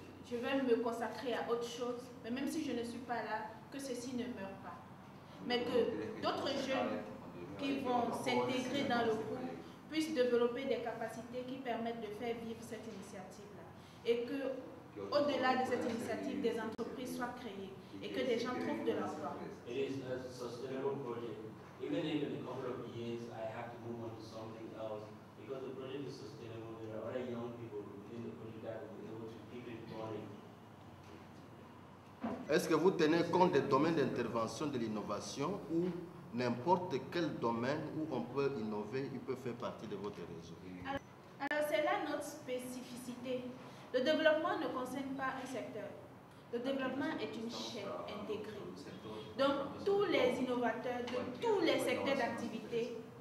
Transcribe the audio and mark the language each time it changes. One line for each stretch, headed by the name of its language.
French: Je vais me consacrer à autre chose, mais même si je ne suis pas là, que ceci ne meure pas. Mais que d'autres jeunes qui vont s'intégrer dans le groupe puissent développer des capacités qui permettent de faire vivre cette initiative-là. Et que, au-delà de cette initiative, des entreprises soient créées et que des gens trouvent de l'emploi.
English: It is a sustainable project. Even if in a couple of years I have to move on to something else, because the project is sustainable, there are other young people within the project that will be able to keep it going.
French: Est-ce que vous tenez compte des domaines d'intervention de l'innovation ou n'importe quel domaine où on peut innover, il peut faire partie de votre réseau? Alors c'est là notre spécificité. Le développement ne concerne pas un secteur. Le développement est une chaîne intégrée. Donc tous les innovateurs de tous les secteurs d'activité